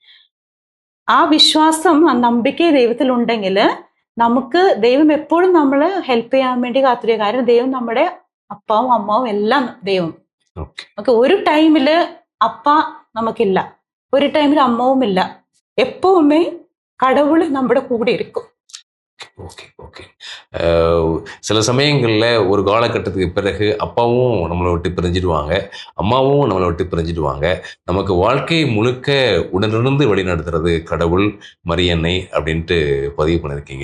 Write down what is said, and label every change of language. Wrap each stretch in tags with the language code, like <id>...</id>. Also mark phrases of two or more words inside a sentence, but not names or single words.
<ml>ആ വിശ്വാസം, ആ നമ്പിക്കൈ ദൈവത്തിലുണ്ടെങ്കിൽ നമുക്ക് ദൈവം എപ്പോഴും നമ്മളെ ഹെൽപ്പ് ചെയ്യാൻ വേണ്ടി കാത്തിരിക്കുക. കാരണം ദൈവം നമ്മുടെ അപ്പാവും അമ്മാവും എല്ലാം ദൈവം. ഓക്കെ, ഒരു ടൈമില് അപ്പ നമുക്കില്ല, ഒരു ടൈമിൽ അമ്മവും ഇല്ല.</ml> <ta>எப்பவுமே கடவுள்</ta> <ml>നമ്മുടെ കൂടെ</ml> <ta>இருக்கும். ஓகே ஓகே. சில சமயங்களில் ஒரு காலகட்டத்துக்கு பிறகு அப்பாவும் நம்மளை விட்டு பிரிஞ்சிடுவாங்க, அம்மாவும் நம்மளை விட்டு பிரிஞ்சிடுவாங்க. நமக்கு வாழ்க்கை முழுக்க உடனிருந்து வழிநடத்துறது கடவுள், மரியன்னை அப்படின்ட்டு பதிவு பண்ணியிருக்கீங்க.</ta>